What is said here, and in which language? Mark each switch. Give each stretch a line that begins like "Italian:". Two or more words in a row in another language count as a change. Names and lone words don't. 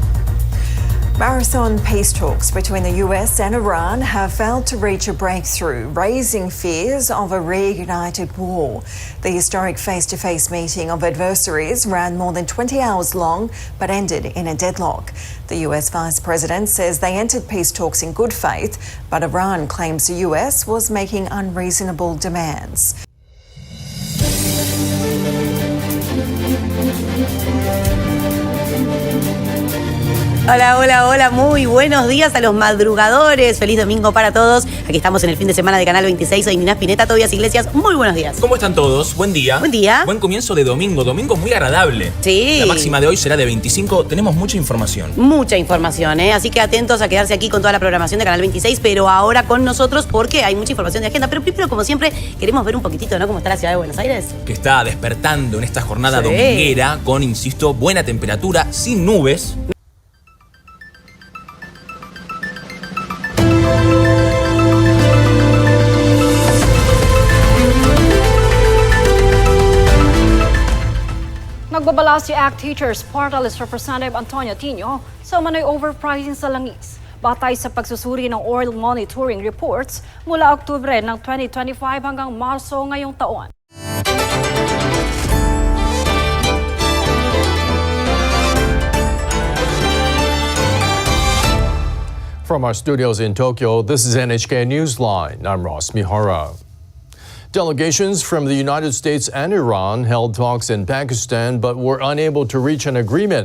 English: Marathon peace talks between the US and Iran have failed to reach a breakthrough, raising fears of a reignited war. The historic face-to-face meeting of adversaries ran more than 20 hours long but ended in a deadlock. The US Vice President says they entered peace talks in good faith, but Iran claims the US was making unreasonable demands.
Spanish: Hola, hola, hola, muy buenos días a los madrugadores. Feliz domingo para todos. Aquí estamos en el fin de semana de Canal 26. Soy Nina Spinetta, Tobias Iglesias. Muy buenos días. ¿Cómo están todos? Buen día. Buen día. Buen comienzo de domingo. Domingo muy agradable. Sí. La máxima de hoy será de 25. Tenemos mucha información. Mucha información, ¿eh? Así que atentos a quedarse aquí con toda la programación de Canal 26, pero ahora con nosotros porque hay mucha información de agenda. Pero primero, como siempre, queremos ver un poquitito, ¿no? Cómo está la ciudad de Buenos Aires. Que está despertando en esta jornada dominguera con, insisto, buena temperatura, sin nubes.
Filipino: Nagbabala si ACT Teachers Party List Representative Antonio Tino sa umano'y overpricing sa langis. Batay sa pagsusuri ng
English: oil monitoring reports
Filipino: mula Oktubre ng 2025 hanggang Marso ngayong taon.
English: From our studios in Tokyo, this is NHK Newsline. I'm Ross Mihara. Delegations from the United States and Iran held talks in Pakistan but were unable to reach an agreement.